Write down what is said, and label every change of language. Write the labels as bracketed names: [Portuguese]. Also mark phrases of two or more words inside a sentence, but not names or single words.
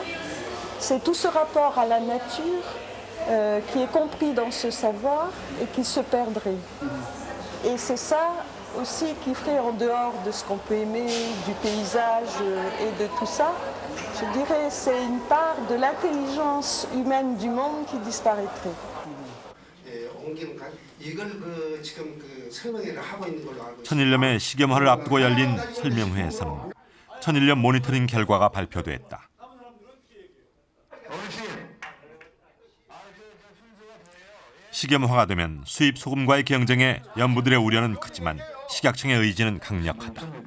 [French] C'est tout ce rapport à la nature qui est compris dans ce savoir et qui se perdrait. Et c'est ça aussi qui ferait, en dehors de ce qu'on peut aimer, du paysage et de tout ça, je dirais c'est une part de l'intelligence humaine du monde qui disparaîtrait. [Korean] 천일염의 식염화를 앞두고 열린 설명회에서는 천일염 모니터링 결과가 발표됐다. 식염화가 되면 수입 소금과의 경쟁에 염부들의 우려는 크지만 식약청의 의지는 강력하다.